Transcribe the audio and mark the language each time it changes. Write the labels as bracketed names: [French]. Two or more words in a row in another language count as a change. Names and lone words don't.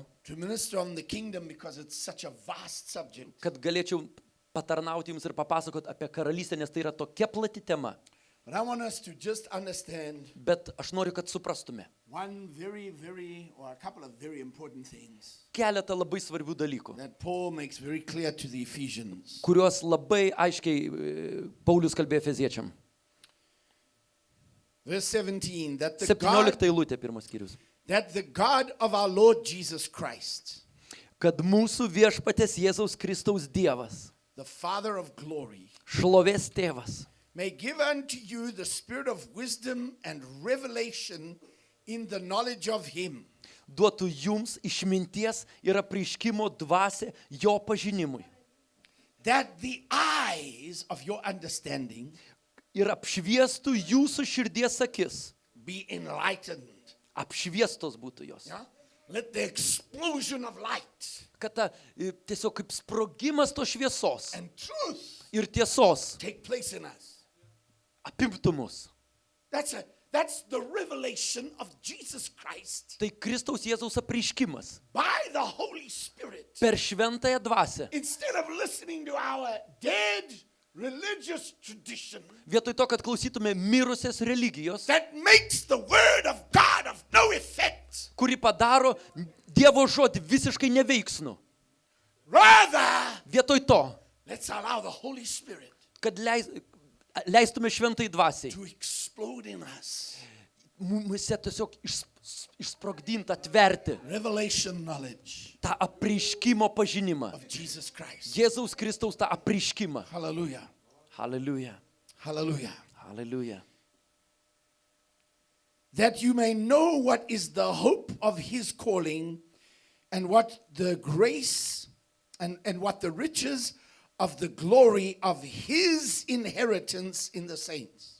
[English] to minister on the kingdom because it's such a vast subject. [Lithuanian] kad galėčiau patarnauti jums ir papasakot apie karalystę, nes tai yra tokia plati tema. [English] But I want us to just understand [Lithuanian] Bet aš noriu, kad suprastume [English] one or a couple of very important things [Lithuanian] keletą labai svarbių dalykų, [English] that Paul makes very clear to the Ephesians. [Lithuanian] kuriuos labai aiškiai Paulius kalbėjo Efeziečiam. [English] Verse 17, [Lithuanian] 17 eilutė, pirmas skyrius. [English] that the God of our Lord Jesus Christ, [Lithuanian] Kad mūsų viešpatės Jėzaus Kristaus Dievas, [English] the Father of glory, [Lithuanian] šlovės tėvas, [English] may give unto you the spirit of wisdom and revelation in the knowledge of him, [Lithuanian] duotų jums išminties ir apreiškimo dvasią jo pažinimui [English] that the eyes of your understanding [Lithuanian] ir apšviestų jūsų širdies akis. [English] be enlightened. [Lithuanian] Apšviestos būtų jos. [English] Yeah? Let the explosion of light [Lithuanian] Kad ta tiesiog kaip sprogimas tos šviesos [English] and truth [Lithuanian] ir tiesos [English] take place in us. [Lithuanian] apimtų mus. [English] That's the revelation of Jesus Christ [Lithuanian] Tai Kristaus Jėzaus apreiškimas [English] by the Holy Spirit. [Lithuanian] per šventąją dvasią. [English] Instead of listening to our dead religious tradition [Lithuanian] vietoj to, kad klausytume mirusias religijos, [English] that makes the word of God of no effect. [Lithuanian] kuri padaro Dievo žodį visiškai neveiksnų. [English] Rather, [Lithuanian] Vietoj to, [English] let's allow the Holy Spirit [Lithuanian] kad leistume šventai dvasiai, [English] to explode in us [Lithuanian] mumise tiesiog išsprogdinti, atverti [English] revelation knowledge [Lithuanian] tą apreiškimo pažinimą. [English] of Jesus Christ. [Lithuanian] Jėzaus Kristaus tą apreiškimą. [English] Hallelujah. Hallelujah. Hallelujah. Hallelujah. That you may know what is the hope of his calling and what the grace and what the riches of the glory of his inheritance in the saints.